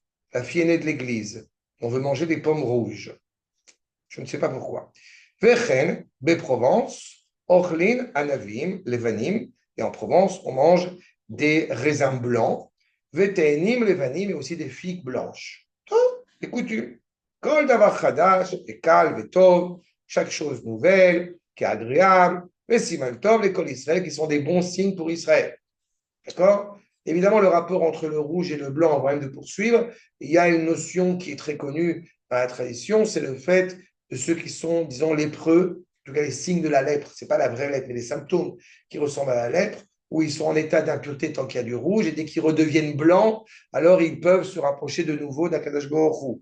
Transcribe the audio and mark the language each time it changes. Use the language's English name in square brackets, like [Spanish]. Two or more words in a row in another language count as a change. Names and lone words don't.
[French] La fille aînée de l'église. On veut manger des pommes rouges. Je ne sais pas pourquoi. [Hebrew] וכן, Provence, אוכלין, ענבים, לבנים. [French] Et en Provence, on mange des raisins blancs. [Hebrew] ותאנים, לבנים, [French] et aussi des figues blanches. Des coutumes. [Hebrew] כל דבר חדש, אכל, [French] vetov, chaque chose nouvelle, qui est agréable, et [Hebrew] סימן טוב, [French] les [Hebrew] כל ישראל, [French] qui sont des bons signes pour Israël. D'accord? Évidemment, le rapport entre le rouge et le blanc, avant même de poursuivre, il y a une notion qui est très connue dans la tradition, c'est le fait de ceux qui sont, disons, lépreux, en tout cas les signes de la lèpre, ce n'est pas la vraie lèpre, mais les symptômes qui ressemblent à la lèpre, où ils sont en état d'impureté tant qu'il y a du rouge, et dès qu'ils redeviennent blancs, alors ils peuvent se rapprocher de nouveau d' [Hebrew] הקדוש ברוך הוא.